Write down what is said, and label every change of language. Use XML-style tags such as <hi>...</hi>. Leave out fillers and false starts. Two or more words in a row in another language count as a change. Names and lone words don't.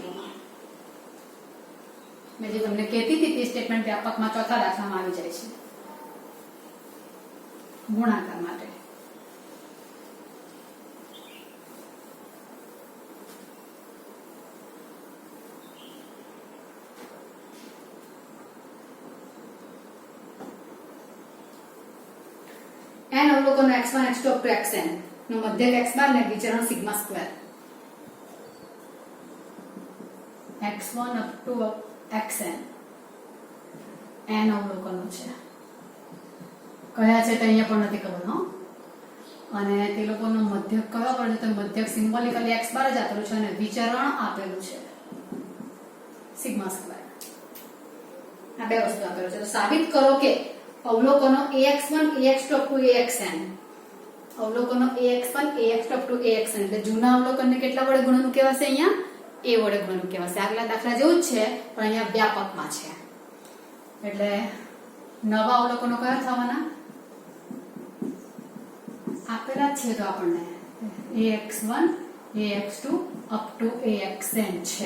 <gu>જોમાં મેં જે તમને કહેતી હતી તે સ્ટેટમેન્ટ વ્યાપકમાં ચોથા દાખલામાં આવી જાય છે ગુણાકાર માટે. n અવલોકનો x1 x2</gu> <en>up to</en> <gu>xn નો મધ્યક x બાર ને વિચરણ</gu> <en>sigma square.</en> <gu>x1</gu> <en>up to</en> <gu>xn n અવલોકનો છે. કયા છે તે અહીંયા પણ નથી ખબર. અને તે લોકોનો મધ્યક કયો પડે તો મધ્યક સિમ્બોલિકલી x બાર જ આપેલું છે અને વિચરણ આપેલું છે</gu> <en>sigma square.</en> <gu>આ બે વસ્તુ આપેલું છે. તો સાબિત કરો કે અવલોકનો ax1 ax2</gu> <en>up to</en> <gu>axn અવલોકનો ax1 ax2</gu> <en>up to</en> <gu>axn એટલે જૂના અવલોકનને કેટલા વડે ગુણવાનું કહેવાશે? અહીંયા a વડે ગુણવાનું કહેવાશે. આગલા દાખલા જેવું જ છે પણ અહીંયા વ્યાપકમાં છે. એટલે નવા અવલોકનો કયા થવાના? આપેલા જ છે તો આપણને ax1 ax2</gu> <en>up to</en> <gu>axn છે.</gu>